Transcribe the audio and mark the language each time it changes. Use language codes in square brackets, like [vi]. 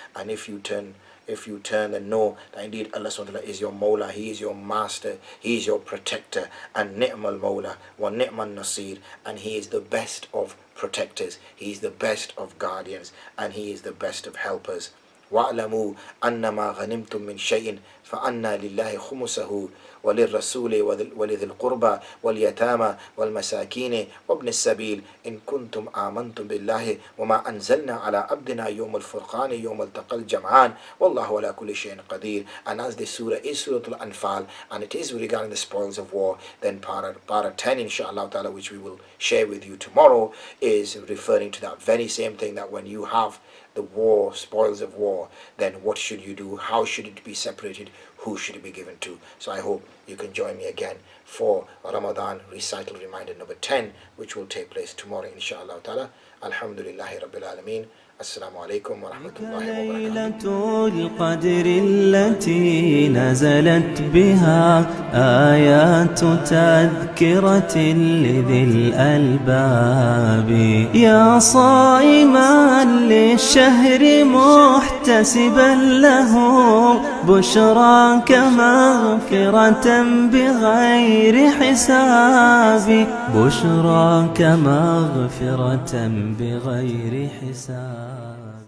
[en] And if you turn and know that indeed Allah subhanahu wa ta'ala is your Mawla, He is your master, He is your protector, and [ar] ni'mal Mawla wa ni'mal Nasir, [en] and He is the best of protectors, He is the best of guardians, and He is the best of helpers. [ar] وَاعْلَمُوا أَنَّمَا غَنِمْتُم مِّن شَيْءٍ فَأَنَّ لِلَّهِ خُمُسَهُ وللرسول ولذي القربى واليتامى والمساكين وابن السبيل إن كنتم آمنتم بالله وما أنزلنا على عبدنا يوم الفرقان يوم التقى الجمعان والله على كل شيء قدير. [en] And as this surah is Surah Al-Anfal, and it is regarding the spoils of war, then para 10 inshallah ta'ala, which we will share with you tomorrow, is referring to that very same thing, that when you have the war, spoils of war, then what should you do? How should it be separated? who should it be given to? So I hope you can join me again for Ramadan Recital Reminder number 10, which will take place tomorrow, inshallah ta'ala. [ar] Alhamdulillahi Rabbil Alameen. Assalamu alaikum wa rahmatullahi wa barakatuh. ليلة القدر التي نزلت بها آيات تذكرة لذي الألباب يا صائما للشهر محتسبا له بشراك مغفرة بغير حساب بشراك مغفرة بغير حساب.